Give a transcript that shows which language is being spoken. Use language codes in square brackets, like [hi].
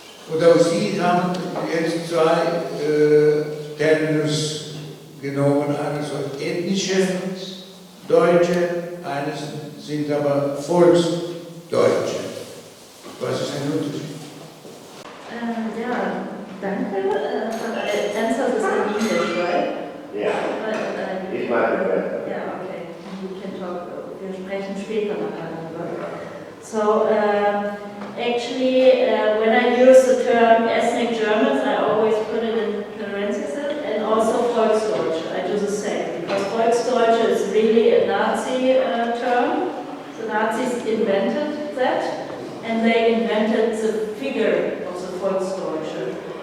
[de] Und auch Sie haben jetzt zwei Terminus genommen, eines als ethnische Deutsche, eines sind aber Volksdeutsche. Was ist ein Unterschied? Ja, danke. [en] Answer this in English, right? Yeah. It's my preferred. Yeah, okay. We can talk. [de] Wir sprechen später miteinander. [en] So, actually, when I use the term ethnic Germans, I always put it in parentheses, and also Volksdeutsche. I do the same, because Volksdeutsche is really a Nazi term. The Nazis invented that, and they invented the figure of the Volksdeutsche.